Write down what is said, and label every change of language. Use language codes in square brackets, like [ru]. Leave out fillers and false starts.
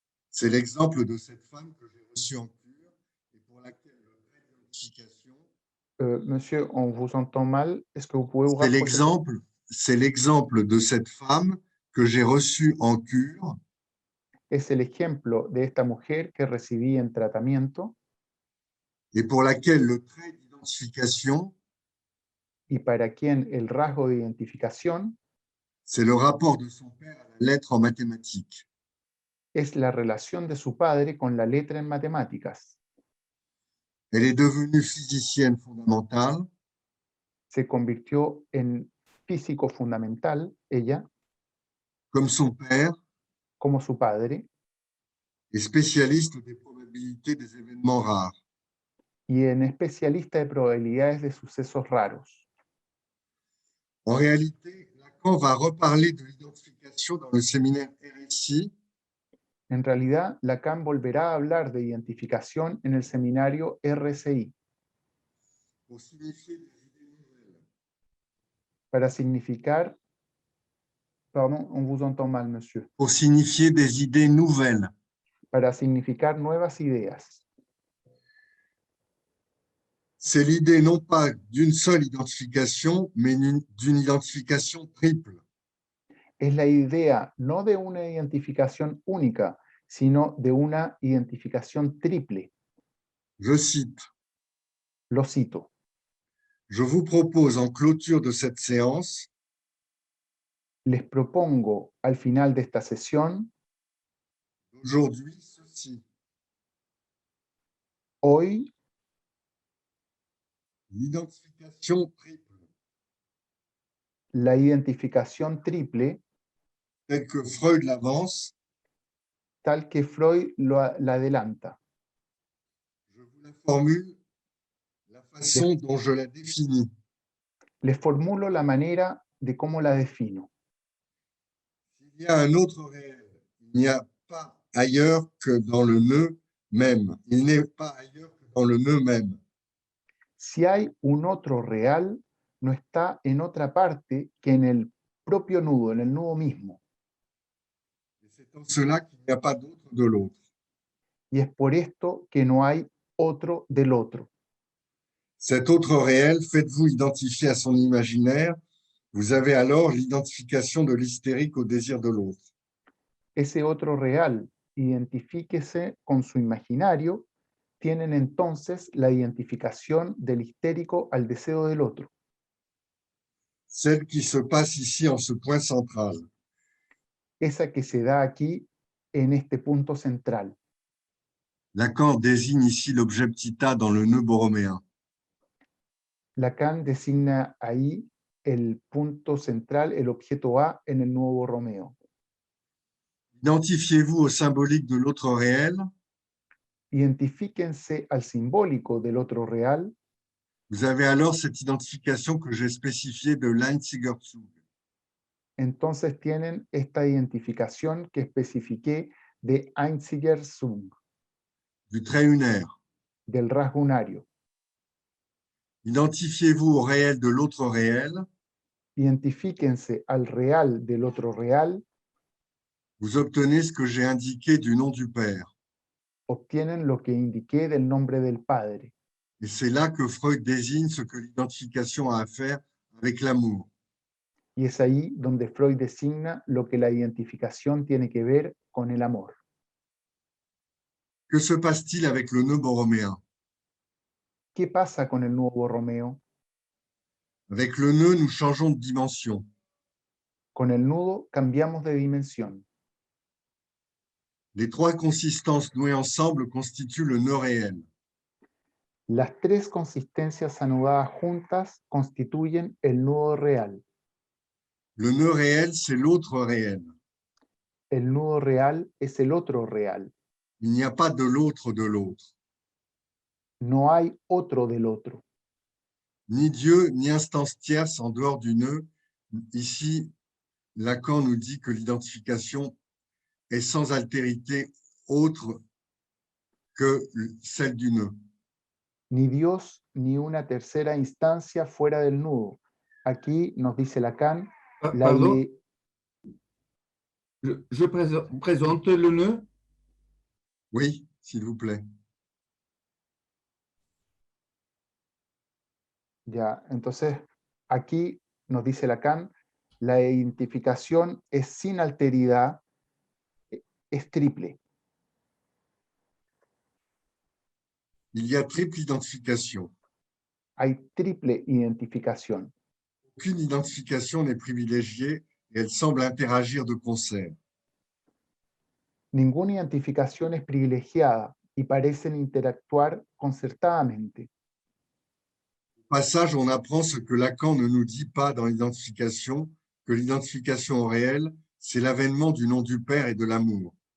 [fr] C'est l'exemple de cette femme que j'ai reçue en cure et pour laquelle le trait d'identification, Monsieur, on vous entend mal. Est-ce que vous pouvez vous c'est l'exemple de cette femme que j'ai reçue en cure [es] Es el ejemplo de esta mujer que recibí en tratamiento [fr] et pour laquelle le trait d'identification, [es] y para quien el rasgo de identificación [fr] c'est le rapport de son père à la lettre en mathématiques. [es] es la relación de su padre con la letra en matemáticas. [fr] Elle est devenue physicienne fondamentale [es] Se convirtió en físico fundamental, ella, [fr] comme son père [es] como su padre, [fr] et spécialiste des probabilités des événements rares. [es] y en especialista de probabilidades de sucesos raros. [fr] En réalité, Lacan va reparler de l'identification dans le séminaire RSI [es] En realidad, Lacan volverá a hablar de identificación en el seminario RCI [fr] pour signifier des idées nouvelles. [es] para significar, [fr] pardon, on vous entend mal, monsieur, Pour signifier des idées nouvelles. [es] para significar nuevas ideas. [fr] C'est l'idée non pas d'une seule identification, mais d'une identification triple. [es] Es la idea no de una identificación única, sino de una identificación triple. [fr] Je cite, [es] Lo cito. [fr] je vous propose en clôture de cette séance [es] Les propongo al final de esta sesión, [fr] d'aujourd'hui ceci, [es] hoy, [fr] l'identification triple, [es] la identificación triple, [fr] telle que Freud l'avance. [es] tal que Freud la adelanta. [fr] Je vous la formule la façon dont je la définis. [es] Les formulo la manera de cómo la defino. [fr] S'il y a un autre réel, il n'y a pas ailleurs que dans le nœud même. Il n'est pas ailleurs que dans le nœud même. [es] Si hay un otro real, no está en otra parte que en el propio nudo, en el nudo mismo. [fr] Et c'est en cela qu'il n'y a pas d'autre de l'autre. [es] Y es por esto que no hay otro del otro. [fr] Cet autre réel, faites-vous identifier à son imaginaire, vous avez alors l'identification de l'hystérique au désir de l'autre. [es] Ese otro real, identifíquese con su imaginario, tienen entonces la identificación del histérico al deseo del otro. [fr] Celle qui se passe ici en ce point central. [es] Esa que se da aquí en este punto central. [fr] Lacan désigne ici l'objet petit a dans le nœud borroméen. [es] Lacan designa ahí el punto central, el objeto A en el nuevo Romeo. [fr] Identifiez-vous au symbolique de l'autre réel, [es] Identifíquense al simbólico del otro real, [fr] vous avez alors cette identification que j'ai spécifiée de l'Einziger-Zug. [es] entonces tienen esta identificación que especifiqué de Einziger-Zug, [fr] Du trait unaire. [es] del rasgo unario. [fr] Identifiez-vous au réel de l'autre réel, [es] Identifíquense al real del otro real, [fr] vous obtenez ce que j'ai indiqué du nom du Père. [es] obtienen lo que indiqué del nombre del Padre. [fr] Et c'est là que Freud désigne ce que l'identification a à faire avec l'amour. [es] Y es ahí donde Freud designa lo que la identificación tiene que ver con el amor. [fr] Que se passe-t-il avec le nœud borroméen? [es] ¿Qué pasa con el nuevo Romeo? [fr] Avec le nœud, nous changeons de dimension. [es] Con el nudo cambiamos de dimensión. [fr] Les trois consistances nouées ensemble constituent le nœud réel. [es] Las tres consistencias anudadas juntas constituyen el nudo real. [fr] Le nœud réel, c'est l'autre réel. [es] El nudo real es el otro real. [fr] Il n'y a pas de l'autre de l'autre. [es] No hay otro del otro. [fr] Ni Dieu, ni instance tierce en dehors du nœud. Ici, Lacan nous dit que l'identification est sans altérité autre que celle du nœud. [es] Ni Dios ni una tercera instancia fuera del nudo. Aquí nos dice Lacan, [fr] Pardon, je présente le nœud. Oui, s'il vous plaît. [es] Ya, entonces aquí nos dice Lacan, la identificación es sin alteridad, es triple. [fr] Il y a triple identification. [es] Hay triple identificación. [fr] Aucune identification n'est privilégiée et elle semble interagir de concert. [es] Ninguna identificación es privilegiada y parecen interactuar concertadamente. [fr] Au passage, on apprend ce que Lacan ne nous dit pas dans l'identification, que l'identification au réel, c'est l'avènement du nom du Père et de l'amour.